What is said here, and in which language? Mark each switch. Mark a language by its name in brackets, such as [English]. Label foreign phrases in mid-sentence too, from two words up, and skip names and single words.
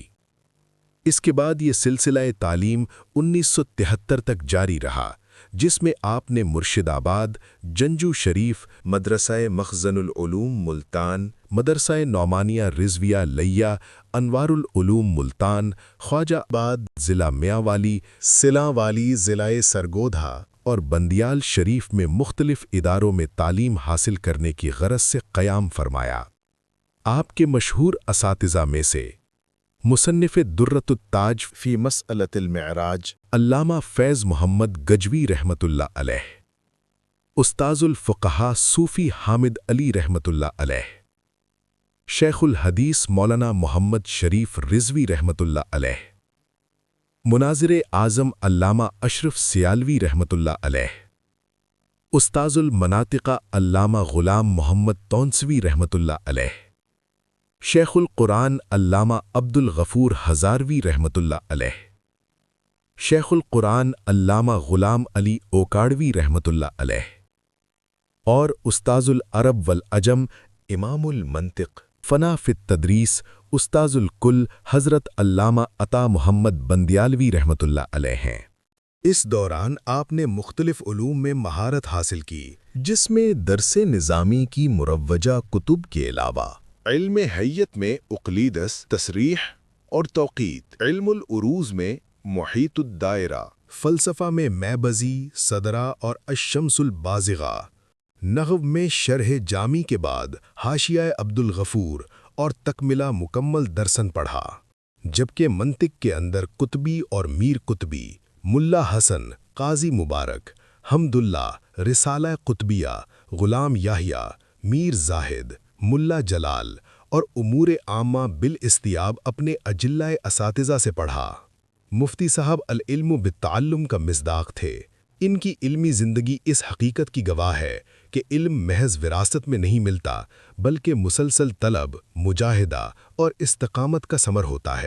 [Urdu] اس کے بعد یہ سلسلہ تعلیم 1973 تک جاری رہا، جس میں آپ نے مرشدآباد، جنجو شریف، مدرسہ مخزن العلوم ملتان، مدرسہ نعمانیہ رضویہ لیہ، انوار العلوم ملتان، خواجہ آباد ضلع میانوالی، سلاوالی ضلع سرگودھا اور بندیال شریف میں مختلف اداروں میں تعلیم حاصل کرنے کی غرض سے قیام فرمایا. آپ کے مشہور اساتذہ میں سے مصنف درۃ التاج فی مسألۃ المعراج علامہ فیض محمد گجوی [Arabic] رحمۃ اللہ علیہ, [Urdu] استاذ الفقہاء صوفی حامد علی [Arabic] رحمۃ اللہ علیہ, [Urdu] شیخ الحدیث مولانا محمد شریف رضوی [Arabic] رحمۃ اللہ علیہ, [Urdu] مناظر اعظم علامہ اشرف سیالوی [Arabic] رحمۃ اللہ علیہ, [Urdu] استاذ المناطقہ علامہ غلام محمد تونسوی [Arabic] رحمۃ اللہ علیہ, [Urdu] شیخ القرآن علامہ عبدالغفور ہزاروی [Arabic] رحمۃ اللہ علیہ, [Urdu] شیخ القرآن علامہ غلام علی اوکاڑوی [Arabic] رحمۃ اللہ علیہ [Urdu] اور استاذ العرب والعجم امام المنطق فنا فی التدریس استاذ الکل حضرت علامہ عطا محمد بندیالوی [Arabic] رحمۃ اللہ علیہ [Urdu] ہیں. اس دوران آپ نے مختلف علوم میں مہارت حاصل کی، جس میں درس نظامی کی مروجہ کتب کے علاوہ علم ہیئت میں اقلیدس، تشریح اور توقیت، علم العروض میں محیط الدائرہ، فلسفہ میں میبذی، صدرا اور الشمس البازغہ, نحو میں شرح جامی کے بعد حاشیہ عبدالغفور اور تکملہ مکمل درساً پڑھا، جبکہ منطق کے اندر قطبی اور میر قطبی، ملا حسن، قاضی مبارک، حمد اللہ، رسالہ قطبیہ، غلام یحییٰ، میر زاہد، ملا جلال اور امور عامہ بالاستیعاب اپنے اجلائے اساتذہ سے پڑھا. مفتی صاحب [Arabic] العلم بالتعلم [Urdu] کا مصداق تھے. ان کی علمی زندگی اس حقیقت کی گواہ ہے کہ علم محض وراثت میں نہیں ملتا، بلکہ مسلسل طلب، مجاہدہ اور استقامت کا ثمر ہوتا ہے.